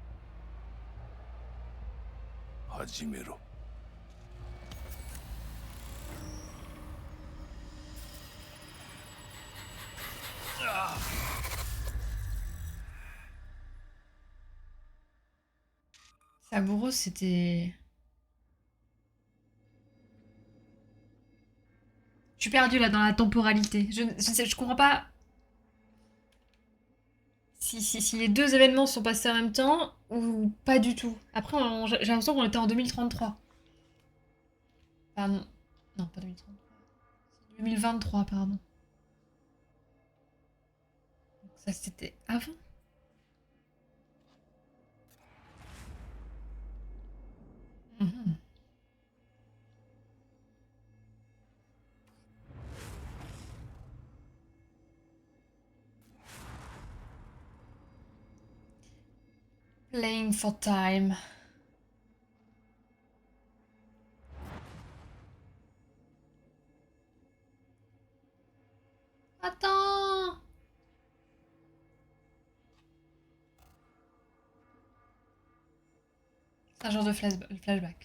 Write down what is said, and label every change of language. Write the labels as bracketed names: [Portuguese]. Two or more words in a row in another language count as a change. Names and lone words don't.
[Japanese] 始めろ。 [French] Saburo, c'était... Je suis perdue là dans la temporalité. Je comprends pas si les deux événements sont passés en même temps ou pas du tout. Après, j'ai l'impression qu'on était en 2033. Pardon. Non, pas 2033. 2023, pardon. Donc ça, c'était avant. Mhm. [English] Playing for time. [French] Attends. C'est un genre de flashback.